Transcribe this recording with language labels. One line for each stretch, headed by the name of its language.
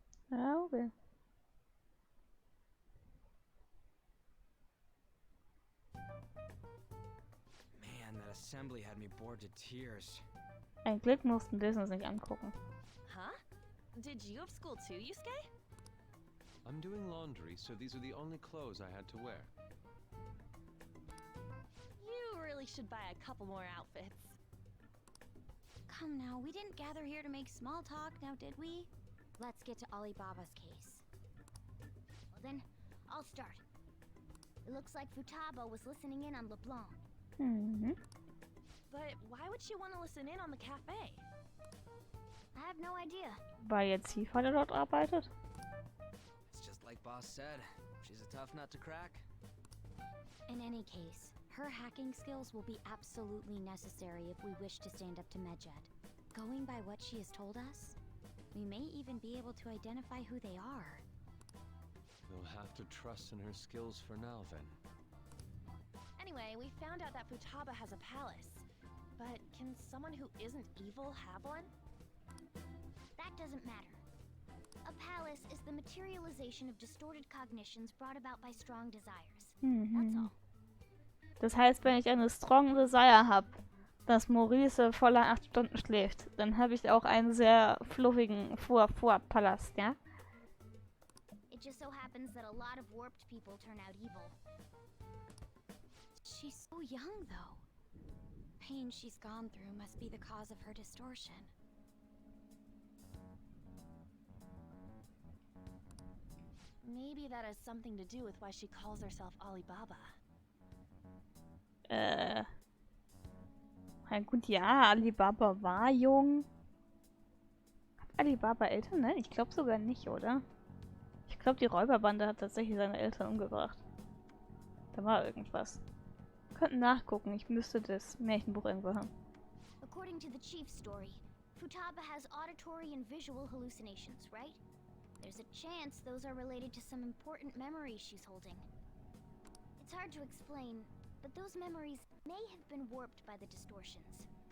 German: Ja, okay.
English: Man, that assembly had me bored to tears.
German: Ein Glück mussten wir es uns nicht angucken. Huh?
English: Did you have school too, Yusuke? I'm doing laundry, so these are the only clothes I had to wear. You really should buy a couple more outfits. Come now, we didn't gather here to make small talk, now did we? Let's get to Alibaba's case. Well then, I'll start. It looks like Futaba was listening in on LeBlanc. Mhm. But why would she want to listen in on the cafe? I have no idea.
German: Weil jetzt Ziehvater dort arbeitet?
English: It's just like Boss said. She's a tough nut to crack. In any case, her hacking skills will be absolutely necessary if we wish to stand up to Medjed. Going by what she has told us, we may even be able to identify who they are. You'll have to trust in her skills for now, then. Anyway, we found out that Futaba has a palace. But can someone who isn't evil have one? That doesn't matter. A palace is the materialization of distorted cognitions brought about by strong desires. That's all.
German: Das heißt, wenn ich eine
English: strong desire
German: habe, dass Maurice voller 8 Stunden schläft, dann habe ich auch einen sehr fluffigen Palast, ja?
English: It just so happens that a lot of warped people turn out evil. She's so young, though. Pain she's gone through must be the cause of her distortion. Maybe that has something to do with why she calls herself Alibaba.
German: Na gut, ja, Alibaba war jung. Hat Alibaba Eltern? Nein, ich glaube sogar nicht, oder? Ich glaube, die Räuberbande hat tatsächlich seine Eltern umgebracht. Da war irgendwas. Wir könnten nachgucken, ich müsste das Märchenbuch irgendwo haben.
English: According to the chief's story, Futaba has auditory and visual hallucinations, right? There's a chance those are related to some important memories she's holding. It's hard to explain, but those memories may have been warped by the distortions.